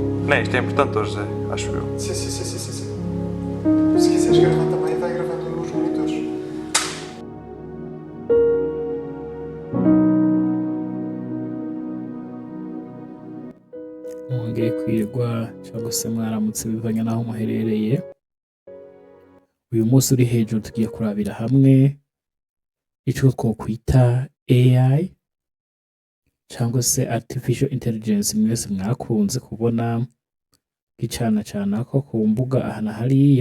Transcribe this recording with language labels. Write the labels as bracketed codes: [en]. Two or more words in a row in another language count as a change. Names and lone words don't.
[pt] Não, isto é importante hoje, Zé, acho eu. Sim. Se quiseres gravar também, vai gravando nos monitores. [rn] Mwongeye kwirwa cyangwa se mwaramutse bivanye n'aho muherereye. Uyu munsi uri hejuru tugiye kurabira hamwe ico twokwita AI cyangwa se [en] artificial intelligence [rn] mwese mwakunze kubona gicana ko ku mbuga aha na hariya.